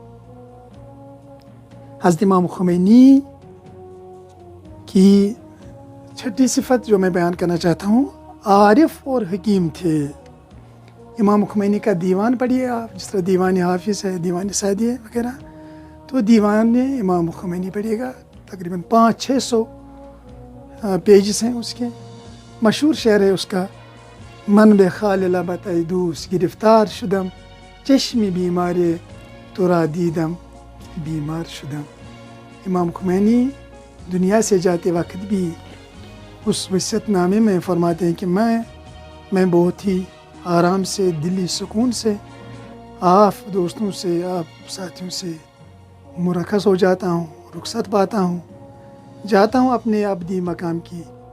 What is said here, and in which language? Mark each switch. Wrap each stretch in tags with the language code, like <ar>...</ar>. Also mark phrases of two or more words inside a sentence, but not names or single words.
<ur>حضرت امام خمینی کی چھٹی صفت جو میں بیان کرنا چاہتا ہوں، عارف اور حکیم تھے۔ امام خمینی کا دیوان پڑھیے آپ، جس طرح دیوان حافظ ہے، دیوان سعدی ہے وغیرہ، تو دیوان امام خمینی پڑھیے گا، تقریباً 500-600 پیجز ہیں اس کے۔ مشہور شعر ہے اس کا،</ur> <fa>من بے خال لبت ای دوست گرفتار شدم، چشم بیمار تو را دیدم بیمار شدم۔</fa> <ur>امام خمینی دنیا سے جاتے وقت بھی اس وصیت نامے میں فرماتے ہیں کہ میں بہت ہی آرام سے، دلی سکون سے آپ دوستوں سے، آپ ساتھیوں سے مرخص ہو جاتا ہوں، رخصت پاتا ہوں، جاتا ہوں اپنے ابدی مقام کی طرف۔</ur>